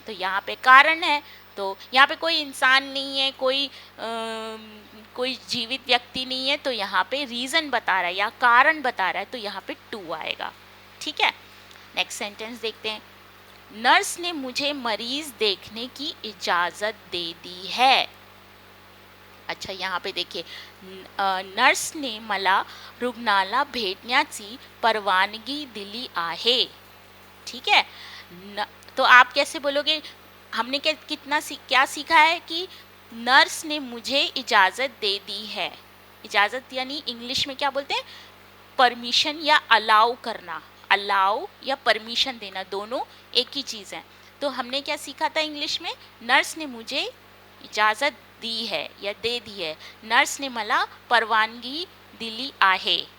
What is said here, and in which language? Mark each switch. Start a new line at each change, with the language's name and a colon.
Hindi: तो यहाँ पे कारण है, तो यहाँ पे कोई इंसान नहीं है, कोई जीवित व्यक्ति नहीं है, तो यहाँ पे रीज़न बता रहा है या कारण बता रहा है, तो यहाँ पे टू आएगा. ठीक है. नेक्स्ट सेंटेंस देखते हैं. नर्स ने मुझे मरीज देखने की इजाज़त दे दी है. अच्छा, यहाँ पे देखिए,
Marathi: नर्सने मला रुग्णाला भेटण्याची परवानगी दिली आहे.
Hindi: ठीक है न, तो आप कैसे बोलोगे? हमने क्या सीखा है कि नर्स ने मुझे इजाज़त दे दी है. इजाज़त यानी इंग्लिश में क्या बोलते हैं? परमिशन या अलाउ करना. अलाउ या परमिशन देना, दोनों एक ही चीज़ है. तो हमने क्या सीखा था इंग्लिश में? नर्स ने मुझे इजाज़त दी है या दे दी है.
Marathi: नर्स ने मला परवानगी दिली आहे.